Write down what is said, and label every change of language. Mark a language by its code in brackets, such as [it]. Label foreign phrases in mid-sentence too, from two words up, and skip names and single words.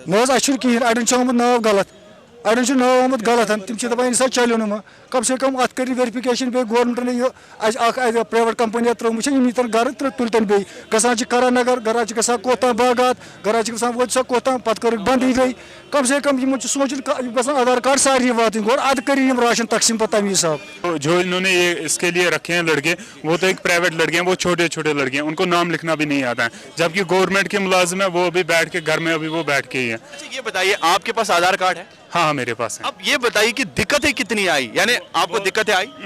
[ks] نہ حظ اَسہِ چھُنہٕ کِہینۍ اَڑٮ۪ن چھُ آمُت ناو غلط اَڑٮ۪ن چھُ ناو آمُت غلط تِم چھِ دپان یہِ نسا چلیو نہٕ وۄنۍ [ur] کم سے کم [ks] اتھ کٔرِو ویرفکیشن بیٚیہِ گورمنٹن یہِ اَسہِ اکھ [en] private company [ks] ترٲومٕژ چھِ یِم ییٖتن گرٕ تُلتن بیٚیہِ گژھان چھِ کرن نگر گرا چھِ گژھان کوتام باغات گرا چھِ گژھان وٲتۍ سا کوتام پتہٕ کٔرٕکھ بنٛدٕے بیٚیہِ [ur] کم سے کم [ks] یِمن چھُ سونٛچُن یِم گژھن آدھار کارڈ سارنٕے واتٕنۍ گۄڈٕ اَدٕ کٔرِو یِم راشن تقسیٖم پتہٕ تَمہِ حساب. [ur] جو انہوں نے یہ اس کے لیے رکھے ہیں لڑکے وہ تو ایک پرائیویٹ لڑکے ہیں، وہ چھوٹے چھوٹے لڑکے ہیں، ان کو نام لکھنا بھی نہیں آتا ہے، جبکہ گورنمنٹ کے ملازم ہیں وہ ابھی بیٹھ کے گھر میں ابھی وہ بیٹھ کے ہی ہیں. یہ بتائیے آپ کے پاس آدھار کارڈ ہے؟ ہاں میرے پاس ہے. اب یہ بتائیے کہ دقتیں کتنی آئی، یعنی آپ کو دقتیں آئی؟